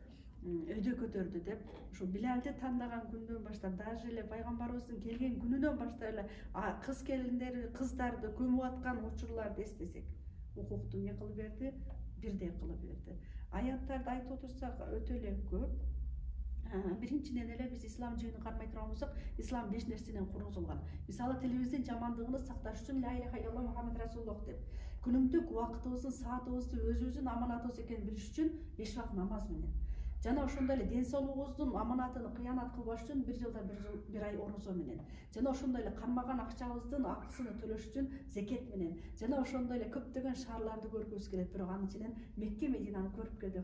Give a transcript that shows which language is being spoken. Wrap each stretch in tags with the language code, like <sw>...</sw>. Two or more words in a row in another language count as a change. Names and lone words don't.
<ky>Өйдө көтөрдү деп, ошо Билалди тандаган күндөн баштап, даже эле пайгамбарыбыздын келген күнүнөн баштап эле кыз келиндер, кыздарды көмүп аткан учурларды эстесек, укукту не кылып берди? Бирдей кылып берди. Аяттарды айтып отурсак өтө эле көп. Биринчиден эле биз ислам жибин кармай турган болсок, ислам 5 нерседен курулган. Мисалы тилибиздин жамандыгын сакташ үчүн</ky> <ar>لا إله إلا الله محمد رسول الله</ar> <ky>деп, күнүмдүк убактыбыздын, саатыбызды өзүбүздүн аманатыбыз экенин билиш үчүн 5 вакыт намаз менен. Жана ошондой эле ден соолугубуздун аманатын кыянат кылбаш үчүн 1 жылда 1 ай орозо менен. Жана ошондой эле кармаган акчабыздын акысын төлөш үчүн зекет менен. Жана ошондой эле көптөгөн шаарларды көргүбүз келет, бирок анын ичинен Мекке, Мединаны көрүп келди.</ky>